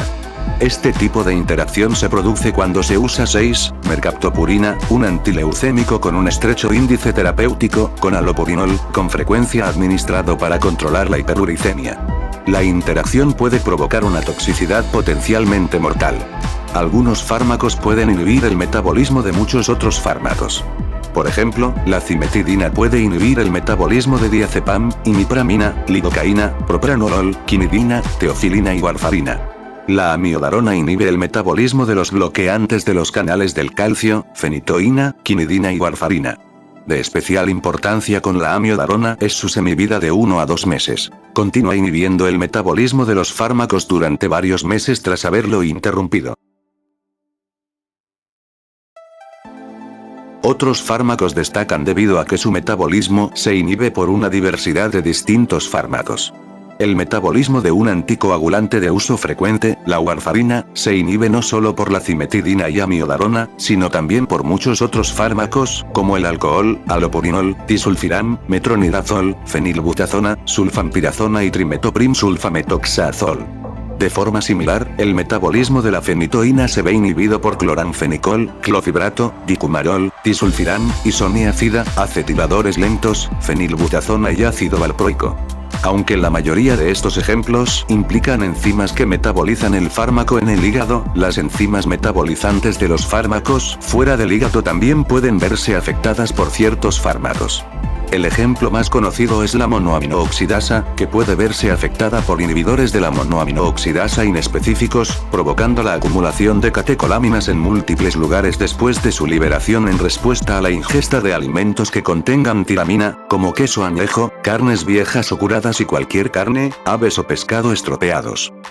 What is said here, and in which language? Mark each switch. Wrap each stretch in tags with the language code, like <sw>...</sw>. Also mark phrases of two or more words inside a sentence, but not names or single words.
<es>Este tipo de interacción se produce cuando se usa 6-mercaptopurina, un antileucémico con un estrecho índice terapéutico, con alopurinol, con frecuencia administrado para controlar la hiperuricemia. La interacción puede provocar una toxicidad potencialmente mortal. Algunos fármacos pueden inhibir el metabolismo de muchos otros fármacos. Por ejemplo, la cimetidina puede inhibir el metabolismo de diazepam, imipramina, lidocaína, propranolol, quinidina, teofilina y warfarina. La amiodarona inhibe el metabolismo de los bloqueantes de los canales del calcio, fenitoína, quinidina y warfarina. De especial importancia con la amiodarona es su semivida de 1 a 2 meses. Continúa inhibiendo el metabolismo de los fármacos durante varios meses tras haberlo interrumpido. Otros fármacos destacan debido a que su metabolismo se inhibe por una diversidad de distintos fármacos. El metabolismo de un anticoagulante de uso frecuente, la warfarina, se inhibe no solo por la cimetidina y amiodarona, sino también por muchos otros fármacos, como el alcohol, alopurinol, disulfiram, metronidazol, fenilbutazona, sulfampirazona y trimetoprim-sulfametoxazol. De forma similar, el metabolismo de la fenitoína se ve inhibido por cloranfenicol, clofibrato, dicumarol, disulfiram, isoniazida, acetiladores lentos, fenilbutazona y ácido valproico. Aunque la mayoría de estos ejemplos implican enzimas que metabolizan el fármaco en el hígado, las enzimas metabolizantes de los fármacos fuera del hígado también pueden verse afectadas por ciertos fármacos. El ejemplo más conocido es la monoaminooxidasa, que puede verse afectada por inhibidores de la monoaminooxidasa inespecíficos, provocando la acumulación de catecolaminas en múltiples lugares después de su liberación en respuesta a la ingesta de alimentos que contengan tiramina, como queso añejo, carnes viejas o curadas y cualquier carne, aves o pescado estropeados.</es>